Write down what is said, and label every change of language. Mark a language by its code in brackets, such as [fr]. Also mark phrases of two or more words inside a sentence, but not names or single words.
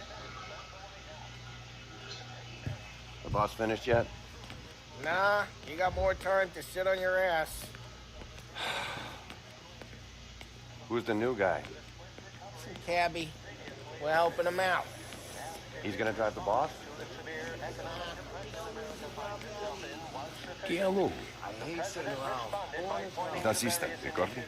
[en] The boss finished yet? Nah, you got more time to sit on your ass. Who's the new guy? Some cabbie. We're helping him out. He's gonna drive the boss? Que alô? [it] Taxista, ricordi?